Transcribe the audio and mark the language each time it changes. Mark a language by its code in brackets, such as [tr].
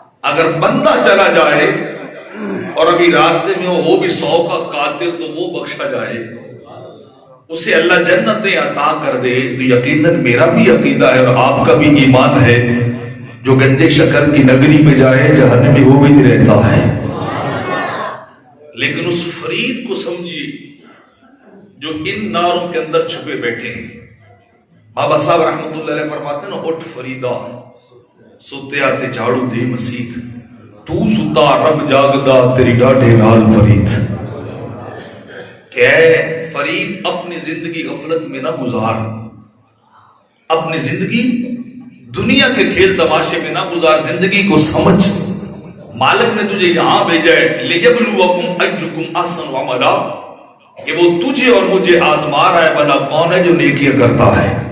[ur] اگر بندہ چلا جائے اور ابھی راستے میں وہ بھی 100 کا قاتل تو وہ بخشا جائے، اسے اللہ جنتیں عطا کر دے. تو یقیناً میرا بھی عقیدہ ہے اور آپ کا بھی ایمان ہے، جو گنجے شکر کی نگری میں جائے جہنمی وہ بھی نہیں رہتا ہے. لیکن اس فرید کو سمجھیے جو ان ناروں کے اندر چھپے بیٹھے ہیں. بابا صاحب رحمۃ اللہ علیہ فرماتے ہیں نا، [pa] اٹھ فریدا ستے آتے جھاڑو دے مسیت، تو ستا رب جاگدا تیری ڈاڈے نال فرید. [ur] کہ اے فرید اپنی زندگی غفلت میں نہ گزار، اپنی زندگی دنیا کے کھیل تماشے میں نہ گزار، زندگی کو سمجھ۔ مالک نے تجھے یہاں بھیجا ہے [ar] لِيَبْلُوَكُمْ أَيُّكُمْ أَحْسَنُ عَمَلًا، [ur] کہ وہ تجھے اور مجھے آزما رہا ہے بھلا کون ہے جو نیکیاں کرتا ہے،